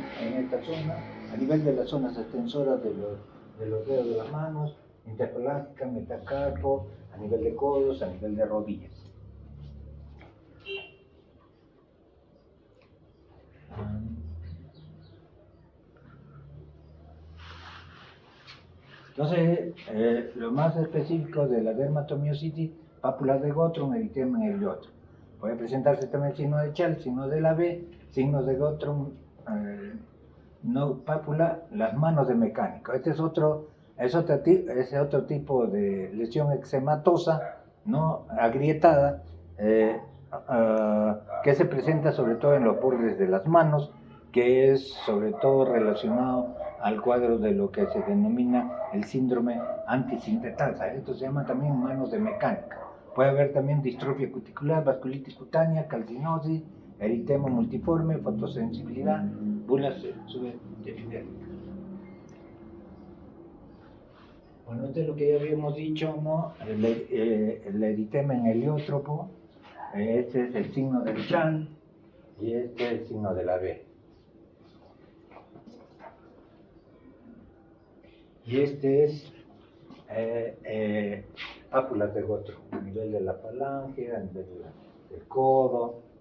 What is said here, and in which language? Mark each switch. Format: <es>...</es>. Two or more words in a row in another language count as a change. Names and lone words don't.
<es>En esta zona a nivel de las zonas extensoras de los dedos de las manos, interpelágica, metacarpo, a nivel de codos, a nivel de rodillas. Entonces, lo más específico de la dermatomiositis, pápulas de Gottron, eritema en el otro. Puede presentarse también signo de Chal, signo de la B, signos de Gottron, no pápula, las manos de mecánico. Este es otro tipo de lesión eczematosa, ¿no? Agrietada, que se presenta sobre todo en los bordes de las manos, que es sobre todo relacionado al cuadro de lo que se denomina el síndrome antisintetasa. Esto se llama también manos de mecánica. Puede haber también distrofia cuticular, vasculitis cutánea, calcinosis, eritema multiforme, fotosensibilidad, bulas subepidérmicas. Bueno, esto es lo que ya habíamos dicho, ¿no? El eritema en heliótropo, este es el signo del Chan y este es el signo de la B. Y este es pápulas de Gottron, a nivel de la falange, a nivel del codo.</es>